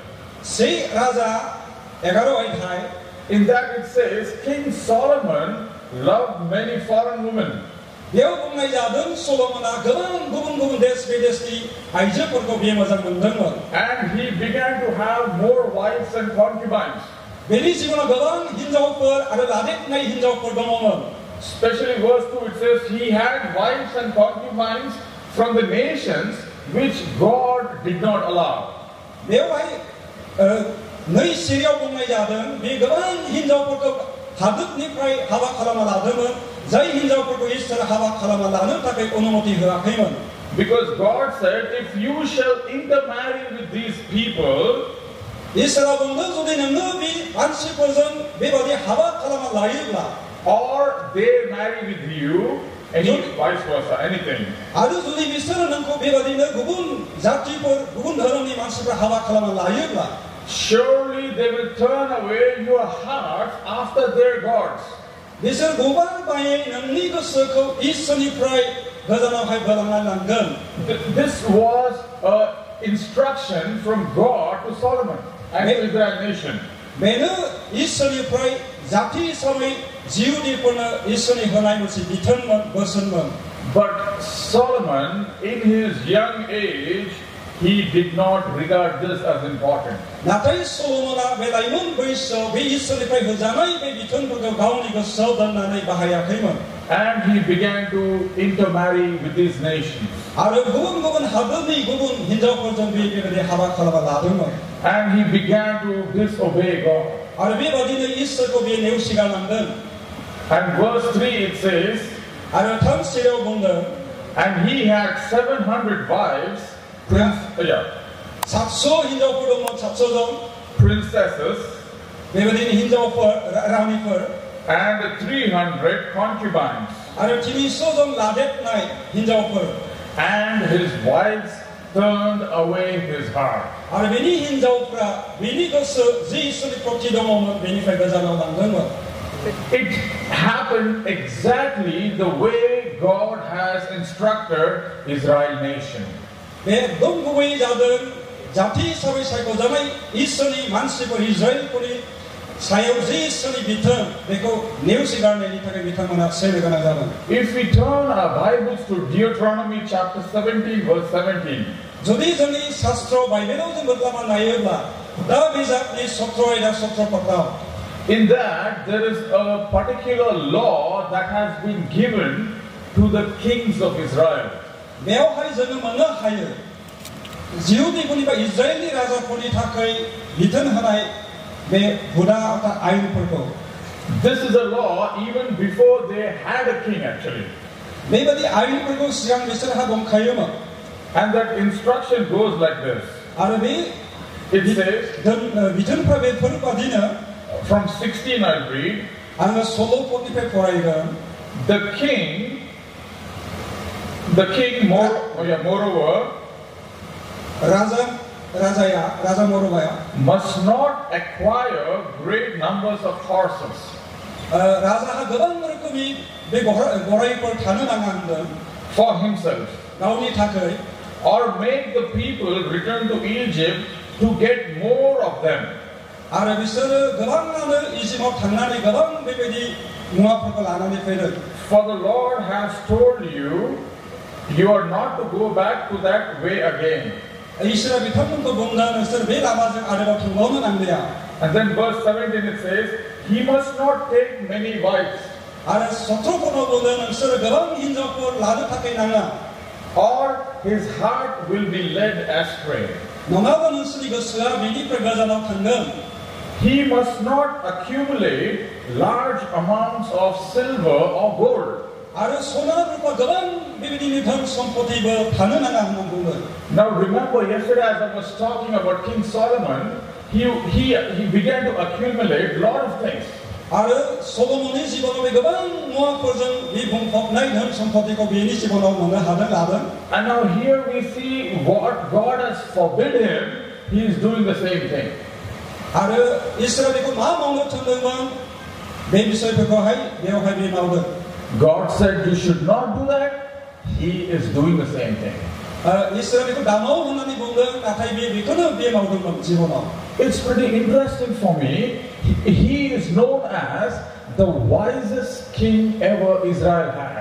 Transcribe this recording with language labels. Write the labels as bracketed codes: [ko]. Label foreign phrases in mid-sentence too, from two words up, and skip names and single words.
[en] In that it says, King Solomon loved many foreign women. And he began to have more wives and concubines. [brx] बेनि जिबनाव गोबां हिनजावफोर आरो लादेरनाय हिनजावफोर दङमोन. [en] Especially verse 2, it says, he had wives and concubines from the nations which God did not allow. [brx] बेवहाय नै सिरियाव बुंनाय जादों बे गोबां हिनजावफोरखौ हादोरनिफ्राय हाबा खालामना लादोंमोन जाय हिनजावफोरखौ इसोर हाबा खालामना लानो थाखाय अनुमति होआखैमोन. [en] Because God said, if you shall intermarry with these people, [brx] इसोरा बुंदों जुदि नोङो बे मानसिफोरजों बेबादि हाबा खालामना लायोब्ला [en] or they marry with you, any vice versa, anything. [brx] आरो जुदि बिसोरो नोंखौ बेबादिनो गुबुन जातिफोर गुबुन धर्मनि मानसिफोरा हाबा खालामना लायोब्ला [en] surely they will turn away your heart after their gods. [brx] बिसोर गोबांबायै नोंनि गोसोखौ इसोरनिफ्राय गोजानावहाय बोलांना लांगोन. [en] This was an instruction from God to Solomon and to Israel nation. [brx] बेनो इसोरनिफ्राय जाति हिसाबै जिउनिफोरनो इसोरनि होनाय मोनसे बिथोनमोन बोसोनमोन. [en] But Solomon, in his young age, he did not regard this as important. [brx] नाथाय सलोमना बे लाइमोन बैसोआव बे इसोरनिफ्राय होजानाय बे बिथोनफोरखौ गावनि गोसोआव दोननानै बाहायाखैमोन. [en] And he began to intermarry with these nations. [brx] आरो गुबुन गुबुन हादोरनि गुबुन हिनजावफोरजों बेबायदि हाबा खालामना लादोंमोन. [en] And he began to disobey God. [brx] आरो बेबादिनो इसोरखौ बे नेवसिगारलांदों. [en] And verse 3 it says, [brx] आरो 3 सिरियाव बुंदों, [en] and he had 700 wives, [brx] 700 हिनजावफोर दंमोन, 700 जन [en] princesses, [brx] बेबादिनो हिनजावफोर रानिफोर, [en] and 300 concubines. [brx] आरो 300 जन लादेरनाय हिनजावफोर. [en] And his wives turned away his heart. [brx] आरो बेनि हिनजावफ्रा बेनि गोसो जि इसोरनि प्रति दङमोन बेनिफ्राय गोजानाव लांदोंमोन. [en] It happened exactly the way God has instructed Israel nation. [brx] बे एकदम गुबै जादों जाति हिसाबै सायख'जानाय इसोरनि मानसिफोर इजराइलफोरनि सायाव जि इसोरनि बिथोन बेखौ नेवसिगारनायनि थाखाय बिथांमोना सैनो गोनां जादों. [en] If we turn our Bibles to Deuteronomy chapter 17 verse 17, [brx] जुदि जोंनि शास्त्र बाइबेलाव जों बोदलामा नायोब्ला दा बिजाबनि 17 आयदा 17 पदआव [en] in that there is a particular law that has been given to the kings of Israel. [brx] बेवहाय जोङो मोननो हायो जिहुदिफोरनिफ्राय इजराइलनि राजाफोरनि थाखाय बिथोन होनाय बे हुदा एबा आयेनफोरखौ. [en] This is a law even before they had a king actually. [brx] बेबादि आयेनफोरखौ सिगां बिसोरहा दंखायोमोन. [en] And that instruction goes like this. [brx] आरो बे [en] It says, [brx] बिथोनफ्रा बेफोरबादिनो [en] from 16 I'll read, [brx] आङो 16 पदनिफ्राय फरायगोन. [en] The king moreover [brx] राजा मोरबाया [en] must not acquire great numbers of horses. [brx] राजाहा गोबां रोखोमनि बे गराइफोर थानो नाङा होनदों [en] for himself, [brx] गावनि थाखाय, [en] or make the people return to Egypt to get more of them. [brx] आरो बिसोरो गोबाङानो इजिप्टआव थांनानै गोबां बेबायदि मुवाफोरखौ लानानै फैदों. [en] For the Lord has told you, you are not to go back to that way again. [brx] इसोरा बिथांमोनखौ बुंदों नोंसोर बे लामाजों आरोबाव थांबावनो नांलिया. [en] And then verse 17 it says, he must not take many wives. [brx] आरो 17 पदआव बुंदों नोंसोर गोबां हिनजावफोर लानो थाखाय नाङा. [en] Or his heart will be led astray. [brx] नङाबा नोंसोरनि गोसोआ बेनिफ्राय गोजानाव थांगोन. [en] He must not accumulate large amounts of silver or gold. [brx] आरो सना रुपा गोबां बेबायदिनो धन सम्पतिबो थानो नाङा होनना बुंदों. [en] Now remember, yesterday as I was talking about King Solomon, he began to accumulate a lot of things. [brx] आरो सलोमननि जिबनाव बे गोबां मुवाफोरजों बे बुंफबनाय धन सम्पतिखौ बेनि जिबनाव मोननो लादों. [en] And now here we see what God has forbidden him, he is doing the same thing. [brx] आरो इसोरा बेखौ मा मावनो थिनदोंमोन बे बिषयफोरखौहाय बेवहाय बे मावदों. [en] God said you should not do that, he is doing the same thing. [brx] इसोरा बेखौ दामाव होननानै बुंदों नाथाय बेखौनो बे मावदोंमोन जिबनाव. [en] It's pretty interesting for me. He is known as the wisest king ever Israel had.